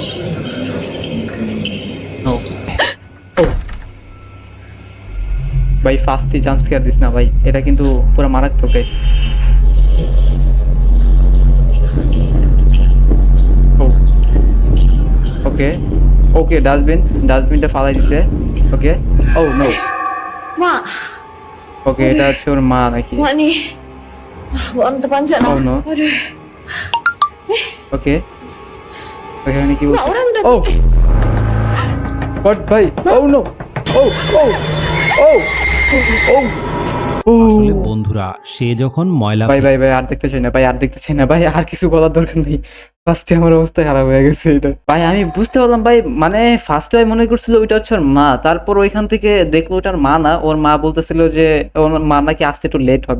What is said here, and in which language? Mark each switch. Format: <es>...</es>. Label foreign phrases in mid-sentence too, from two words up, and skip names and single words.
<bn>নো ভাই, ফার্স্টই</bn> <en>jump scare</en> <bn>দিস না ভাই, এটা কিন্তু পুরো মারাত্মক গাইস। ওকে ওকে, ডাস্টবিনটা ফালাই দিছে।</bn> <en>okay, oh no,</en> <ms>Mak,</ms> <bn>ওকে এটা হচ্ছে ওর মা নাকি?</bn> <ms>mak ni. Buat terpanjat Oh, lah.</ms> <en>no.</en> <ms>Aduh.</ms> <bn>ওকে ওখানে কি</bn> <ms>Mak orang dah.</ms> <en>oh what</en> <bn>ভাই,</bn> <en>oh no,</en> <bn>ও ও ও ও ও আসলে বন্ধুরা, সে যখন ময়লা ভাই ভাই ভাই আর দেখতে চাই না ভাই, আর দেখতে চাই না ভাই, আর কিছু বলার দরকার নেই। ফার্স্টে আমার অবস্থা খারাপ হয়ে গেছে এটা ভাই, আমি বুঝতে পারলাম ভাই, মানে ফার্স্টে আমি মনে করছিল ওইটা হচ্ছে ওর মা, তারপর ওইখান থেকে দেখলো ওটার মা না, ওর মা বলতেছিল যে ওর মা নাকি আসতে একটু লেট হবে।</bn>